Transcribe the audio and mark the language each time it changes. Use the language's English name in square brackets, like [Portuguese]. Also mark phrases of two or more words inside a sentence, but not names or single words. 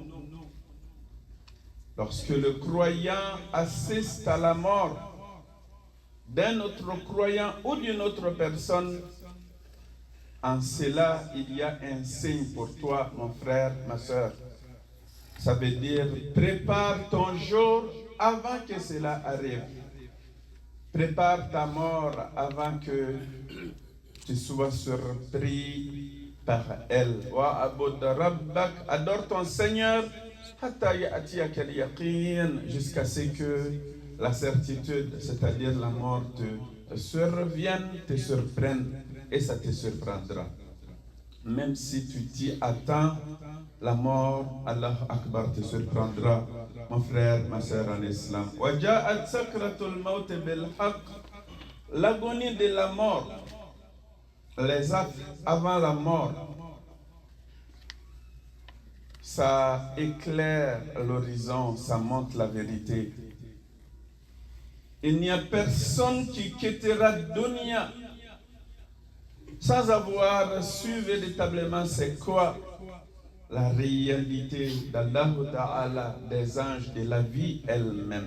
[French] Lorsque le croyant assiste à la mort d'un autre croyant ou d'une autre personne, en cela, il y a un signe pour toi, mon frère, ma soeur. Ça veut dire, prépare ton jour avant que cela arrive. Prépare ta mort avant que tu sois surpris par elle. [Arabic] واعبد ربك, [French] adore ton Seigneur [Arabic] حتى يأتيك اليقين, [French] jusqu'à ce que la certitude, c'est-à-dire la mort, te survienne, te surprenne, et ça te surprendra. Même si tu t'y attends, la mort, [Arabic] الله أكبر, [French] te surprendra, mon frère, ma sœur en islam. [Arabic] وَجَاءَتْ سَكْرَةُ الْمَوْتِ بِالْحَقِّ. [French] L'agonie de la mort, les actes avant la mort, ça éclaire l'horizon, ça montre la vérité. Il n'y a personne qui quittera dunya sans avoir su véritablement c'est quoi la réalité d'Allah Ta'ala, des anges, de la vie elle-même.